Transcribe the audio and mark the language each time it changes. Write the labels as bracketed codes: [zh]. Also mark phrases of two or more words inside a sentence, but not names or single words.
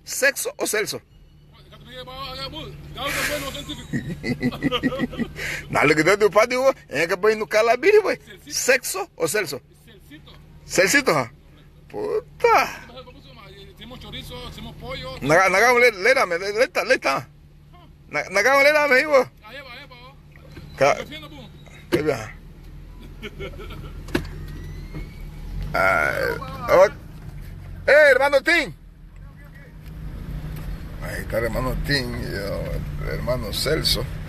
[es] ¿Sexo o Celso? Nada que te digo, padre, es que voy a buscar la vida, güey. ¿Sexo o Celso? Celcito, ¿ah? Puta. Hacemos chorizo, hacemos pollo. Nagamos, lérame, leta. Nagamos, lérame, hijo. ¿Qué bien? Hermano Tim. Ahí está el hermano Tim y el hermano Celso.